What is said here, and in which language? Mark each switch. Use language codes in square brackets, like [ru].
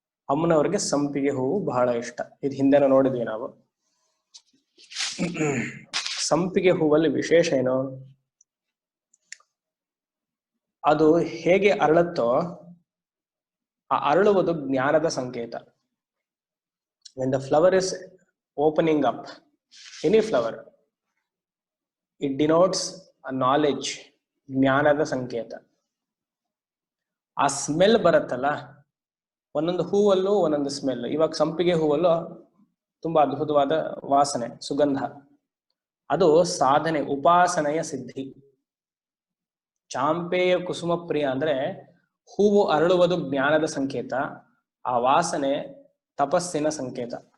[kn] ಅಮ್ಮನವ್ರಿಗೆ ಸಂಪಿಗೆ ಹೂವು ಬಹಳ ಇಷ್ಟ. ಇದು ಹಿಂದೆನೂ ನೋಡಿದ್ವಿ ನಾವು. ಸಂಪಿಗೆ ಹೂವಲ್ಲಿ ವಿಶೇಷ ಏನು? ಅದು ಹೇಗೆ ಅರಳುತ್ತೋ ಆ ಅರಳುವುದು ಜ್ಞಾನದ ಸಂಕೇತ. [en] When the flower is opening up, any flower, it denotes a knowledge, [kn] ಜ್ಞಾನದ ಸಂಕೇತ. ಆ ಸ್ಮೆಲ್ ಬರುತ್ತಲ್ಲ, ಒಂದೊಂದು ಹೂವಲ್ಲೂ ಒಂದೊಂದು ಸ್ಮೆಲ್. ಇವಾಗ ಸಂಪಿಗೆ ಹೂವಲ್ಲೂ ತುಂಬಾ ಅದ್ಭುತವಾದ ವಾಸನೆ, ಸುಗಂಧ. ಅದು ಸಾಧನೆ, ಉಪಾಸನೆಯ ಸಿದ್ಧಿ. ಚಾಂಪೇಯ ಕುಸುಮ ಪ್ರಿಯ ಅಂದ್ರೆ ಹೂವು ಅರಳುವುದು ಜ್ಞಾನದ ಸಂಕೇತ, ಆ ವಾಸನೆ ತಪಸ್ಸಿನ ಸಂಕೇತ.